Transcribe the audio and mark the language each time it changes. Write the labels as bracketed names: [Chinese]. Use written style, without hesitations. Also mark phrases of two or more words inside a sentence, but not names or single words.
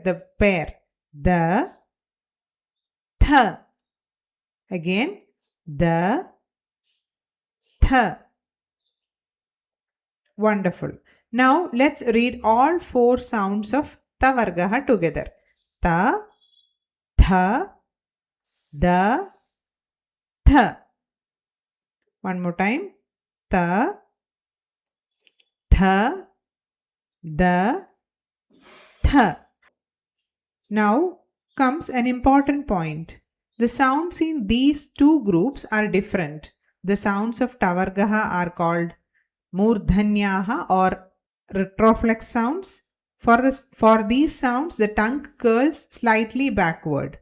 [English] The pair. The. Th. Again. The. Th. Wonderful. Now let's read all 4 sounds of [Sanskrit] ta vargaha [English] together. Ta, tha, da, tha. One more time. Ta, tha, da, tha. Now comes an important point. The sounds in these 2 groups are different. The sounds of [Sanskrit] ta vargaha [English] are called Murdhanyaha or retroflex sounds. For these sounds, the tongue curls slightly backward.